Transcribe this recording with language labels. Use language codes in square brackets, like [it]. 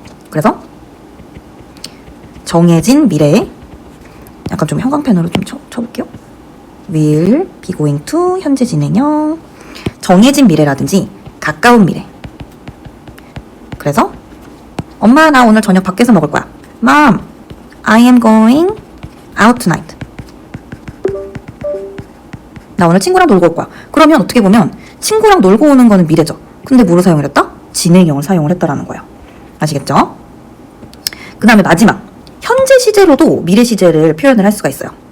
[ko] 그래서 정해진 미래에 약간 좀 형광펜으로 좀 쳐볼게요. will be going to 현재 진행형, 정해진 미래라든지 가까운 미래. 그래서 엄마 나 오늘 저녁 밖에서 먹을 거야. [en] Mom, I am going out tonight. [ko] 나 오늘 친구랑 놀고 올 거야. 그러면 어떻게 보면 친구랑 놀고 오는 거는 미래죠. 근데 뭐를 사용을 했다? 진행형을 사용을 했다라는 거예요. 아시겠죠? 그 다음에 마지막, 현재 시제로도 미래 시제를 표현을 할 수가 있어요.